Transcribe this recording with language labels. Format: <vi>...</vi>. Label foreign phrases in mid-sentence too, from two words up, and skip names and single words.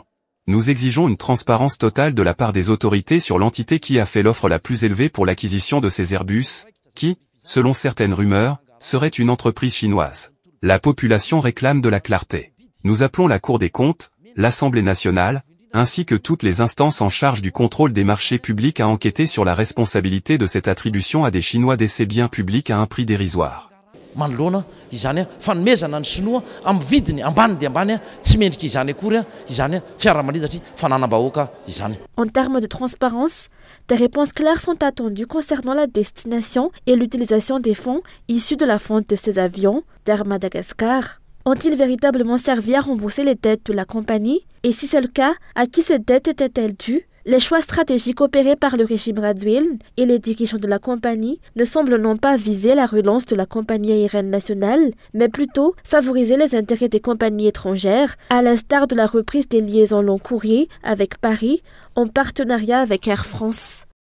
<fr>Nous exigeons une transparence totale de la part des autorités sur l'entité qui a fait l'offre la plus élevée pour l'acquisition de ces Airbus, qui, selon certaines rumeurs, serait une entreprise chinoise. La population réclame de la clarté. Nous appelons la Cour des comptes, l'Assemblée nationale, ainsi que toutes les instances en charge du contrôle des marchés publics à enquêter sur la responsabilité de cette attribution à des Chinois de ces biens publics à un prix dérisoire.</fr> <mg>Manoloana izany fanomezana ny Sinoa amin'ny vidiny ambany dia ambany tsy mendrika izany akory izany fiaramanidina satria fananam-bahoaka izany.</mg> <fr>En termes de transparence, des réponses claires sont attendues concernant la destination et l'utilisation des fonds issus de la vente de ces avions d'Air Madagascar. Ont-ils véritablement servi à rembourser les dettes de la compagnie? Et si c'est le cas, à qui ces dettes étaient-elles dues? Les choix stratégiques opérés par le régime Radziwiłł et les dirigeants de la compagnie ne semblent non pas viser la relance de la compagnie aérienne nationale, mais plutôt favoriser les intérêts des compagnies étrangères, à l'instar de la reprise des liaisons long courrier avec Paris en partenariat avec Air France.</fr>